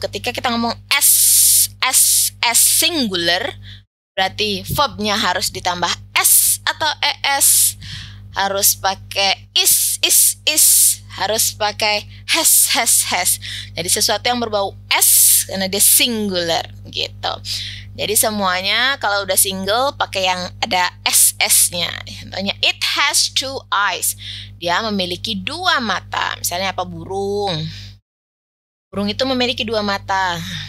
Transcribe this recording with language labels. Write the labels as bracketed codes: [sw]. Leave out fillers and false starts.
[id] Ketika kita ngomong as singular, berarti verbnya harus ditambah s atau es. Harus pakai is, harus pakai has. Jadi sesuatu yang berbau s karena dia singular gitu. Jadi semuanya kalau udah single pakai yang ada ss-nya. Contohnya [en] it has two eyes. [id] Dia memiliki dua mata. Misalnya apa? Burung. Burung itu memiliki dua mata.